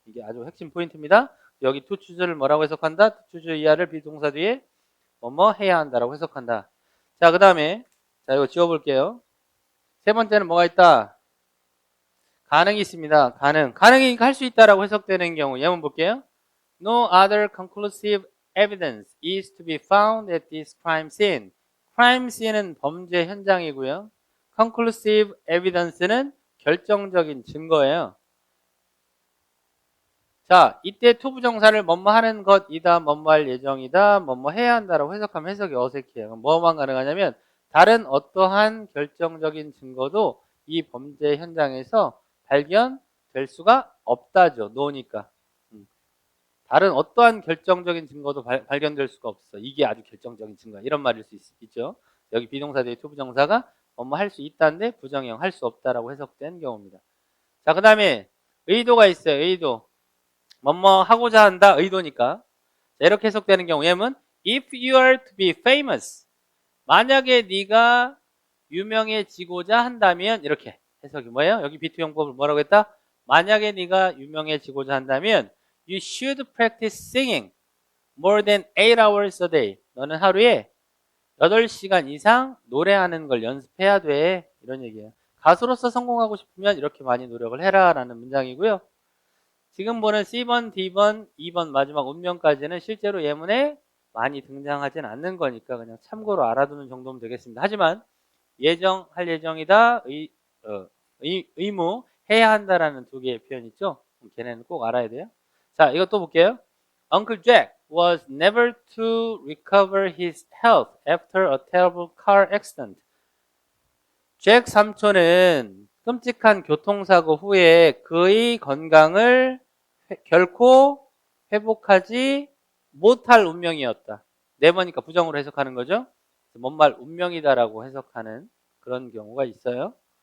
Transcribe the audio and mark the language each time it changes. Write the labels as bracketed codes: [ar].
[ko] 이게 아주 핵심 포인트입니다. 여기 to choose를 뭐라고 해석한다? to choose 이하를 비동사 뒤에 뭐뭐 해야 한다라고 해석한다. 자, 그 다음에 자 이거 지워볼게요. 세 번째는 뭐가 있다? 가능이 있습니다. 가능이 할 수 있다라고 해석되는 경우 예문 볼게요. [en] No other conclusive evidence is to be found at this crime scene. [ko] crime scene은 범죄 현장이고요. conclusive evidence는 결정적인 증거예요. 자, 이때 투부정사를 뭐뭐 하는 것이다, 뭐뭐 할 예정이다, 뭐뭐 해야 한다라고 해석하면 해석이 어색해요. 뭐만 가능하냐면 다른 어떠한 결정적인 증거도 이 범죄 현장에서 발견될 수가 없다죠. 노니까. 다른 어떠한 결정적인 증거도 발견될 수가 없어. 이게 아주 결정적인 증거야. 이런 말일 수 있죠. 여기 비동사 뒤에 투부정사가 뭐뭐 할 수 있다인데 부정형 할 수 없다라고 해석된 경우입니다. 자, 그 다음에 의도가 있어요. 의도. 뭐뭐 하고자 한다. 의도니까. 자, 이렇게 해석되는 경우 예문 [en] If you are to be famous. [ko] 만약에 네가 유명해지고자 한다면 이렇게 해석이 뭐예요? 여기 비투용법을 뭐라고 했다? 만약에 네가 유명해지고자 한다면 [en] You should practice singing more than 8 hours a day. [ko] 너는 하루에 8시간 이상 노래하는 걸 연습해야 돼. 이런 얘기예요. 가수로서 성공하고 싶으면 이렇게 많이 노력을 해라 라는 문장이고요. 지금 보는 C번, D번, 2번 마지막 운명까지는 실제로 예문에 많이 등장하진 않는 거니까 그냥 참고로 알아두는 정도면 되겠습니다. 하지만 예정, 할 예정이다, 의무, 해야 한다라는 두 개의 표현 있죠? 걔네는 꼭 알아야 돼요. 자, 이것도 볼게요. [en] Uncle Jack was never to recover his health after a terrible car accident. [ko] 잭 삼촌은 끔찍한 교통사고 후에 그의 건강을 결코 회복하지 못할 운명이었다. 네 번이니까 부정으로 해석하는 거죠. 뭔 말 운명이다라고 해석하는 그런 경우가 있어요.